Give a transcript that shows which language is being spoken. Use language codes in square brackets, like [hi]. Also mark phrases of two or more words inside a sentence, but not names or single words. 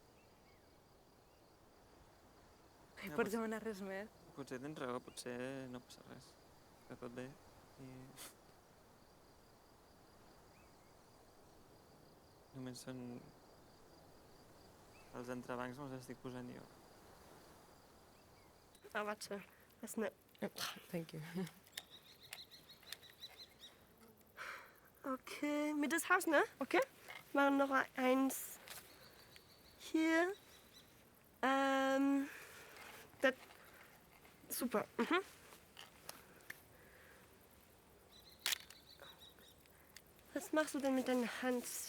[ca] No hi pots demanar res més? Potser tens raó, potser no passa res. Està tot bé. Només són... Els entrebancs me'ls estic posant jo. [de] Ah, warte. Das ist eine... [en] Thank you. [de] Okay, mit das Haus, ne? Okay. Machen noch eins hier. Das... Super. Was machst du denn mit deiner Hand?